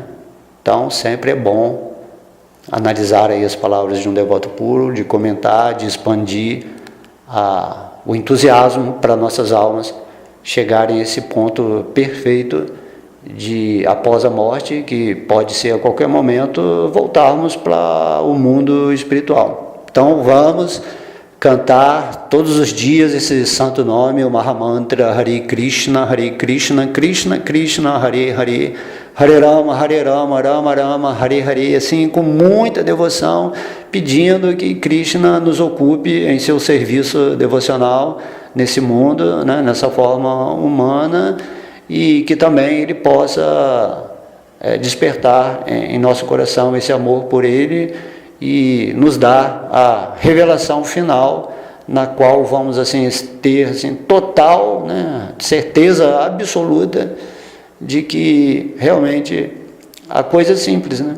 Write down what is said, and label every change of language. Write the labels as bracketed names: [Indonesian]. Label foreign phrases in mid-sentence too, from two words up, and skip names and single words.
[Portuguese] Então sempre é bom analisar aí as palavras de um devoto puro, de comentar, de expandir o entusiasmo para nossas almas chegarem a esse ponto perfeito de, após a morte, que pode ser a qualquer momento, voltarmos para o mundo espiritual. Então vamos cantar todos os dias esse santo nome, o Mahamantra [Sanskrit] Hare Krishna, Krishna Krishna, Hare Hare, Hare Rama, Rama Rama, Hare Hare, [Portuguese] assim com muita devoção, pedindo que Krishna nos ocupe em seu serviço devocional nesse mundo, né, nessa forma humana, e que também Ele possa despertar em nosso coração esse amor por Ele e nos dar a revelação final, na qual vamos assim ter assim, total, né, certeza absoluta de que realmente a coisa é simples, né?